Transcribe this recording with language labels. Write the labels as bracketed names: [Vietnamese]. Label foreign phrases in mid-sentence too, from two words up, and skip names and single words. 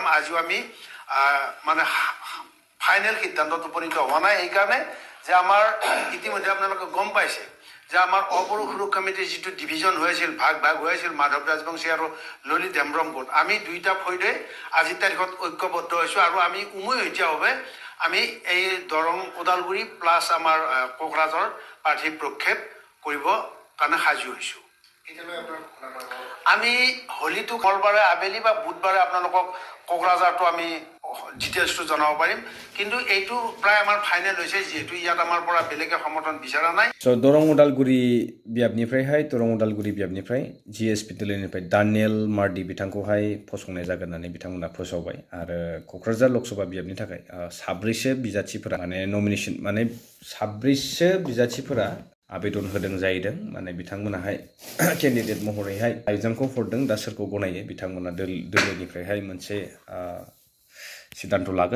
[Assamese] আজিও আমি মানে ফাইনেল সিদ্ধান্তত উপনীত হোৱা নাই এইকাৰণে যে আমাৰ ইতিমধ্যে আপোনালোকে গম পাইছে যে আমাৰ অবড়ো সুৰক্ষা সমিতিৰ যিটো ডিভিজন হৈ আছিল ভাগ হৈ আছিল মাধৱ ৰাজবংশী আৰু ললিত হেমব্ৰম গোট আমি দুইটা ফৈদে আজিৰ তাৰিখত ঐক্যবদ্ধ হৈছোঁ আৰু আমি উমৈহতীয়াভাৱে আমি এই দৰং ওদালগুৰি প্লাছ আমাৰ কোকৰাঝাৰ প্ৰাৰ্থী প্ৰক্ষেপ কৰিব কাৰণে সাজু হৈছোঁ। আমি হোলীটো মঙলবাৰে আবেলি বা বুধবাৰে আপোনালোকক কোকৰাঝাৰটো আমি ডিটেইলছটো জনাব পাৰিম কিন্তু এইটো প্ৰায় আমাৰ ফাইনেল হৈছে যিহেতু ইয়াত আমাৰ পৰা বেলেগে সমৰ্থন বিচৰা নাই। [Bodo] स' दरं उदालगुरि बियाबनिफ्राय GSP दोलोनिफ्राय दानियेल मार्डि बिथांखौहाय फसंनाय जागोन होननानै बिथांमोना फोसावबाय आरो क'क्राझार लकसभा बियाबनि थाखाय 7 बिजाथिफोरा माने नमिनेशन माने 7 बिजाथिफोरा आवेदन होदों जाहैदों माने बिथांमोनाहाय केन्डिडेट महरैहाय एग्जामखौ हरदों दा सोरखौ गनायो बिथांमोना दोलोनिफ्रायहाय मोनसे सिद्धांत लागोन